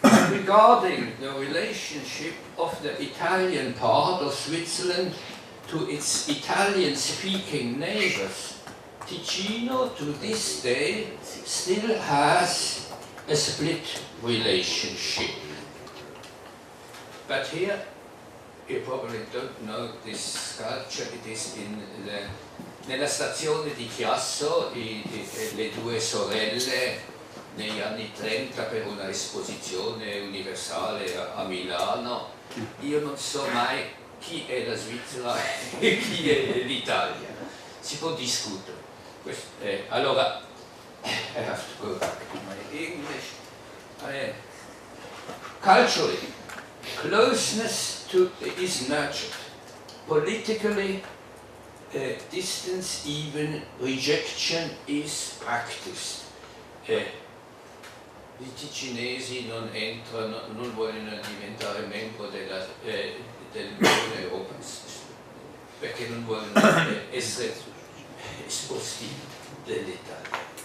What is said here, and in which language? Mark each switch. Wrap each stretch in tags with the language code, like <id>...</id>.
<en>Regarding the relationship of the Italian part of Switzerland to its Italian-speaking neighbors, Ticino to this day still has a split relationship. But here, you probably don't know this sculpture, it is in</en> <it>nella stazione di Chiasso, le due sorelle negli anni 30 per una esposizione universale a Milano. Io non so mai chi è la Svizzera e chi è l'Italia. Si può discutere.</it> <en>Allora, I have to go back to my English. Culturally, closeness is nurtured. Politically, distance, even rejection is practiced.</en> <it>I ticinesi non vogliono diventare membro dell'Unione Europea perché non vogliono essere esposti dell'Italia.</it>